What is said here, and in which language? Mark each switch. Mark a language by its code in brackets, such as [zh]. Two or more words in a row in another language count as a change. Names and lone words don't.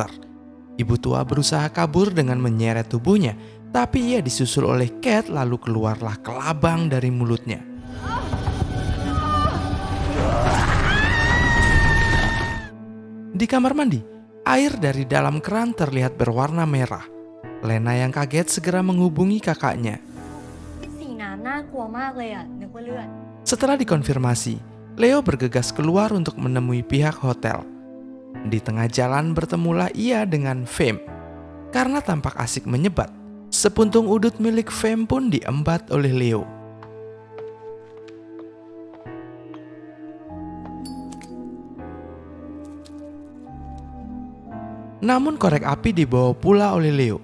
[id] Ibu tua berusaha kabur dengan menyeret tubuhnya, tapi ia disusul oleh Cat lalu keluarlah kelabang dari mulutnya. Di kamar mandi, air dari dalam keran terlihat berwarna merah. Lena yang kaget segera menghubungi kakaknya. [th] สีน้ำน่ากลัวมากเลยอ่ะนึกว่าเลือด [id] Setelah dikonfirmasi, Leo bergegas keluar untuk menemui pihak hotel. Di tengah jalan bertemulah ia dengan Fame. Karena tampak asik menyebat, sepuntung udut milik Fame pun diembat oleh Leo. Namun korek api dibawa pula oleh Leo.